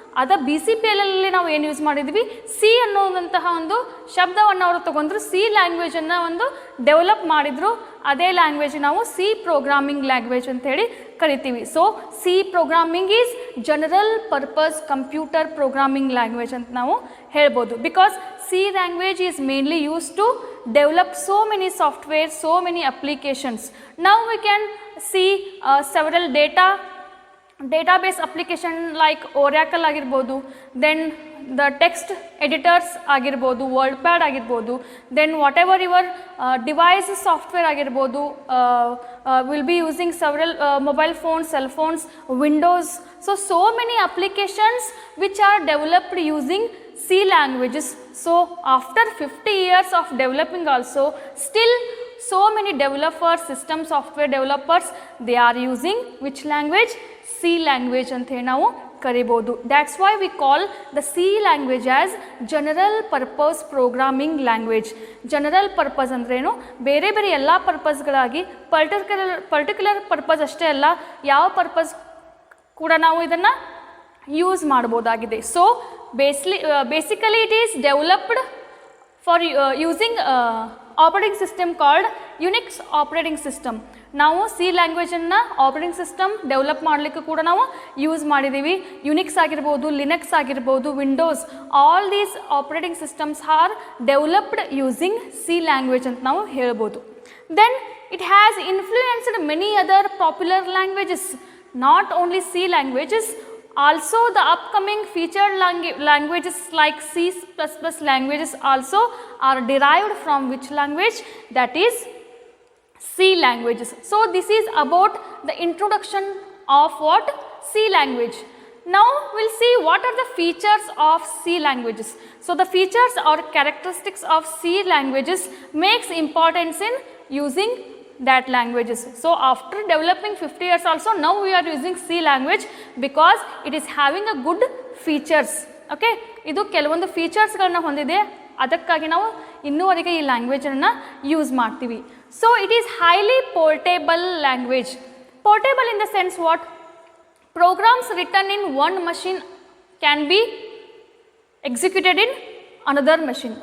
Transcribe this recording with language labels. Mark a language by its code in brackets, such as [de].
[kn] ಅದ BCPLಲ್ಲಿ ನಾವು ಏನು ಯೂಸ್ ಮಾಡಿದ್ವಿ, ಸಿ ಅನ್ನೋದಂತಹ ಒಂದು ಶಬ್ದವನ್ನು ಅವರು ತಗೊಂಡ್ರು, ಸಿ ಲ್ಯಾಂಗ್ವೇಜನ್ನು ಒಂದು ಡೆವಲಪ್ ಮಾಡಿದರು. ಅದೇ ಲ್ಯಾಂಗ್ವೇಜ್ ನಾವು ಸಿ ಪ್ರೋಗ್ರಾಮಿಂಗ್ ಲ್ಯಾಂಗ್ವೇಜ್ ಅಂತ ಹೇಳಿ ಕರಿತೀವಿ. [en] so C programming is general purpose computer programming language [kn] ಅಂತ ನಾವು ಹೇಳ್ಬೋದು. [en] Because C language is mainly use to develop so many software, so many applications. Now we can see several database application like Oracle ಆಗಿರ್ಬೋದು, then the text editors ಆಗಿರ್ಬೋದು, WordPad ಆಗಿರ್ಬೋದು, then whatever your device software ಆಗಿರ್ಬೋದು, will be using several mobile phones, cell phones, Windows. So many applications which are developed using C languages. So after 50 years of developing also, still so many developers, system software developers, they are using which language? [kn] C language ಅಂತ ಹೇಳಿ ನಾವು ಕರಿಬೋದು. [en] That's why we call the C language as general purpose programming language. [kn] General purpose ಅಂದ್ರೇನು? ಬೇರೆ ಬೇರೆ ಎಲ್ಲ ಪರ್ಪಸ್ಗಳಾಗಿ particular purpose ಅಷ್ಟೇ ಅಲ್ಲ, ಯಾವ ಪರ್ಪಸ್ ಕೂಡ ನಾವು ಇದನ್ನು use ಮಾಡ್ಬೋದಾಗಿದೆ. [en] So basically it is developed for using operating system called Unix operating system. [kn] ನಾವು ಸಿ ಲ್ಯಾಂಗ್ವೇಜನ್ನು ಆಪರೇಟಿಂಗ್ ಸಿಸ್ಟಮ್ ಡೆವಲಪ್ ಮಾಡಲಿಕ್ಕೆ ಕೂಡ ನಾವು ಯೂಸ್ ಮಾಡಿದ್ದೀವಿ. [en] Unix ಆಗಿರ್ಬೋದು, Linux ಆಗಿರ್ಬೋದು, Windows, all these operating systems are developed using C language [kn] ಅಂತ ನಾವು ಹೇಳ್ಬೋದು. [en] Then it has influenced many other popular languages, not only C languages, also the upcoming featured languages like C++ languages also are derived from which language? That is C languages. So this is about the introduction of what? C language. Now we will see what are the features of C languages. So the features or characteristics of C languages makes importance in using that languages. So after developing 50 years also, now we are using C language because it is having a good features. [kn] Okay, ಇದು ಕೆಲವೊಂದು ಫೀಚರ್ಸ್ಗಳನ್ನ ಹೊಂದಿದೆ, ಅದಕ್ಕಾಗಿ ನಾವು ಇನ್ನೂವರೆಗೆ ಈ ಲ್ಯಾಂಗ್ವೇಜನ್ನು use ಮಾಡ್ತೀವಿ. [en] So it is highly portable language. Portable in the sense what? Programs written in one machine can be executed in another machine.